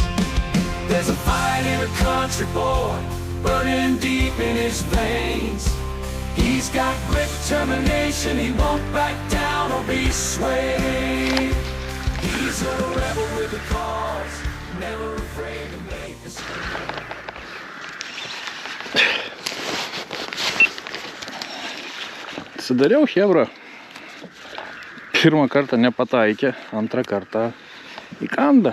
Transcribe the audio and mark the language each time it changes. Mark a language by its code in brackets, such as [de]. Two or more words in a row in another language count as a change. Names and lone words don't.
[en] There's a fight in a country boy, burning deep in his veins. He's got grit, determination, he won't back down or be swayed. He's a rebel with a cause, never afraid to make a stand. [lt] Atsidariau hebrą. Pirmą kartą nepataikė, antrą kartą įkanda.